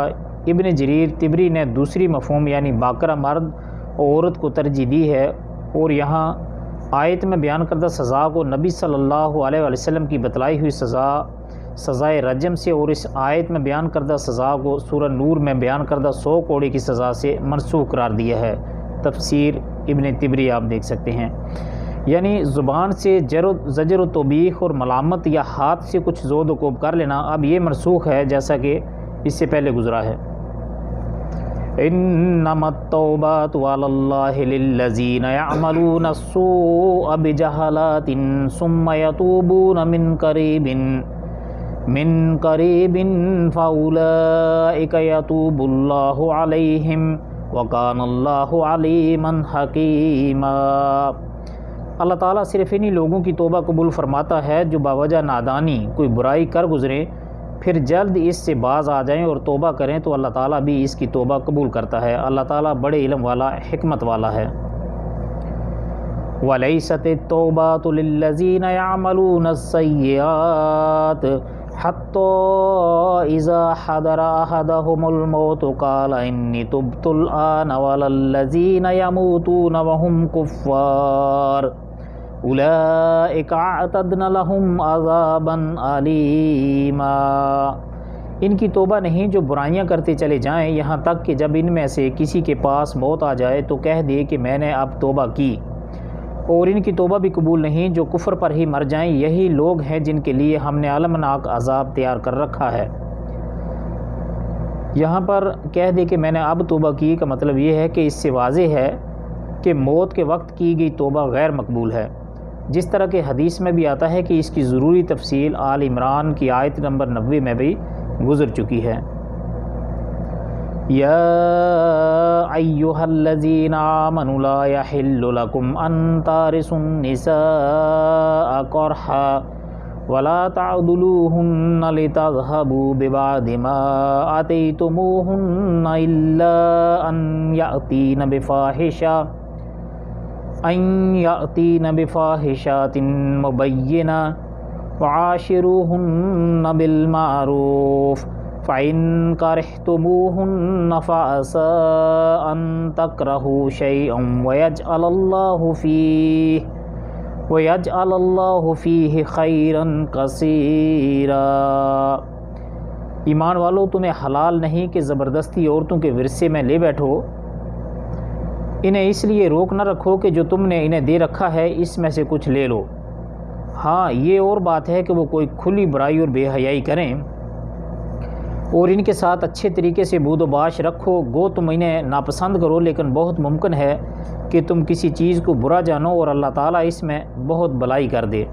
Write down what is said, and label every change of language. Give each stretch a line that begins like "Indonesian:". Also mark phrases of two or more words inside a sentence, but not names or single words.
Urdu: ابن جریر طبری نے دوسری مفہوم یعنی باکرہ مرد اور عورت کو ترجیح دی ہے اور یہاں آیت میں بیان کردہ سزا کو نبی
Arabic: صلى الله عليه وسلم
Urdu: کی بتلائی ہوئی سزائے رجم سے اور اس آیت میں بیان کردہ سزا کو سورہ نور میں بیان کردہ 100 کوڑے کی سزا سے منسوخ قرار دیا ہے. تفسیر ابن طبری آپ دیکھ سکتے ہیں، یعنی زبان سے زجر توبیخ اور ملامت یا ہاتھ سے کچھ زد کوب کر لینا اب یہ منسوخ ہے، جیسا کہ اس سے پہلے گزرا ہے.
Arabic: إنما التوبة على الله للذين يعملون السوء بجهالة ثم يتوبون من قريب فأولئك يتوب الله عليهم وكان الله عليما حكيما.
Urdu: اللہ تعالیٰ صرف انہی لوگوں کی توبہ قبول فرماتا ہے جو بوجہ نادانی کوئی برائی کر گزریں پھر جلد اس سے باز آ جائیں اور توبہ کریں تو اللہ تعالیٰ بھی اس کی توبہ قبول کرتا ہے. اللہ تعالیٰ بڑے علم والا حکمت والا ہے.
Arabic: وليست التوبة للذين يعملون السيئات حتى إذا حضر أحدهم الموت قال إني تبت الآن ولا الذين يموتون وهم كفار أولئك أعتدنا لهم عذابا أليما.
Urdu: ان کی توبہ نہیں جو برائیاں کرتے چلے جائیں، یہاں تک کہ جب ان میں سے کسی کے پاس موت آ جائے تو کہہ دے کہ میں نے اب توبہ کی، اور ان کی توبہ بھی قبول نہیں جو کفر پر ہی مر جائیں. یہی لوگ ہیں جن کے لیے ہم نے المناک عذاب تیار کر رکھا ہے. یہاں پر کہہ دے کہ میں نے اب توبہ کی کا مطلب یہ ہے کہ اس سے واضح ہے کہ موت کے وقت کی گئی توبہ غیر مقبول ہے، جس طرح کہ حدیث میں بھی آتا ہے کہ اس کی ضروری تفصیل آل عمران کی آیت نمبر 90 میں بھی گزر چکی ہے۔
Arabic: یا ایھا الذین آمنوا لا یحل لکم ان ترثوا النساء کرہا ولا تعضلوہن لتذہبوا ببعض ما آتیتموہن الا ان یأتین بفاحشۃ مبینہ وعاشروہن بالمعروف فإن كرهتموهن فعسى أن تكرهوا شيئا ويجعل الله فيه خيرا كثيرا۔
Urdu: ایمان والو، تمہیں حلال نہیں کہ زبردستی عورتوں کے ورثے میں لے بیٹھو، انہیں اس لیے روک نہ رکھو کہ جو تم نے انہیں دے رکھا ہے اس میں سے کچھ لے لو۔ ہاں، یہ اور بات ہے کہ وہ کوئی کھلی برائی اور بے حیائی کریں اور ان کے ساتھ اچھے طریقے سے بود و باش رکھو، گو تم انہیں ناپسند کرو، لیکن بہت ممکن ہے کہ تم کسی چیز کو برا جانو اور اللہ تعالیٰ اس میں بہت بھلائی کر دے۔